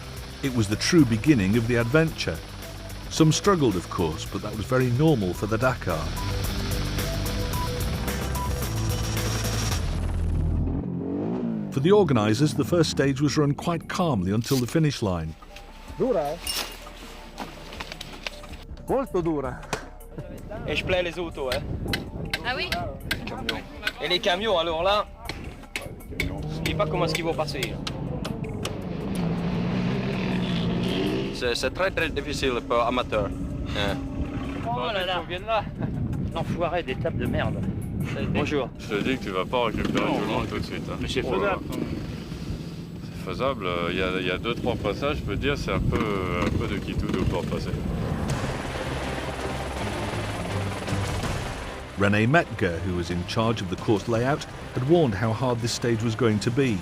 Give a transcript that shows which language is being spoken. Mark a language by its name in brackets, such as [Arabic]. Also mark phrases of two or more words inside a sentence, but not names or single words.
[English] It was the true beginning of the adventure. Some struggled, of course, but that was very normal for the Dakar. For the organisers, the first stage was run quite calmly until the finish line. [Italian] Dura, molto dura. [French] Et je plais les autos, hein. Ah oui? Et les camions, alors là, je ne sais pas comment est-ce qu'ils vont passer. C'est très très difficile pour amateur. Oh là là, viens là. L'enfoiré d'étape de merde. Bonjour. Je te dis que tu vas pas récupérer tout le monde tout de suite. Hein. Mais c'est faisable. C'est faisable. Il y a 2-3 passages, je peux te dire, c'est un peu de quitoudo pour passer. [English] René Metger, who was in charge of the course layout, had warned how hard this stage was going to be.